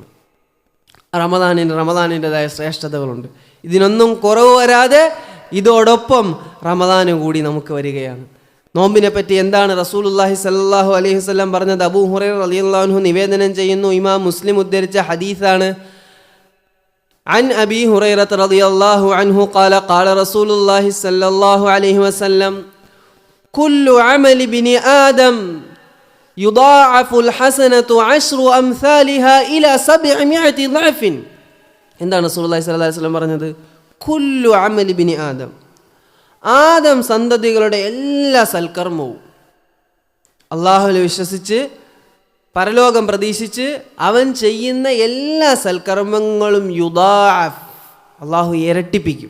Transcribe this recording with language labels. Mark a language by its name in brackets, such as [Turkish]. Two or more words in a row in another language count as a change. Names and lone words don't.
[Malayalam] റമദാനിൻ്റെതായ ശ്രേഷ്ഠതകളുണ്ട്. ഇതിനൊന്നും കുറവ് വരാതെ ഇതോടൊപ്പം റമദാനും കൂടി നമുക്ക് വരികയാണ്. നോമ്പിനെ പറ്റി എന്താണ് [Arabic] رسول الله صلى الله عليه وسلم [Malayalam] പറഞ്ഞത്? അബൂ ഹുറൈറ [Arabic] رضي الله عنه [Malayalam] നിവേദനം ചെയ്യുന്നു, ഇമാം മുസ്ലിം ഉദ്ധരിച്ച ഹദീസാണ്. [Arabic] عن أبي هريرة رضي الله عنه قال قال رسول الله صلى الله عليه وسلم كل عمل ابن آدم يضاعف الحسنة 10 أمثالها إلى 700 ضعف. [Malayalam] എന്താണ് [Arabic] رسول الله صلى الله عليه وسلم [Malayalam] പറഞ്ഞത്? [Arabic] كل عمل ابن آدم, [Malayalam] ആദം സന്തതികളുടെ എല്ലാ സൽക്കർമ്മവും അള്ളാഹുവിൽ വിശ്വസിച്ച് പരലോകം പ്രതീക്ഷിച്ച് അവൻ ചെയ്യുന്ന എല്ലാ സൽക്കർമ്മങ്ങളും യുദാഅഫ്, അള്ളാഹു ഇരട്ടിപ്പിക്കും.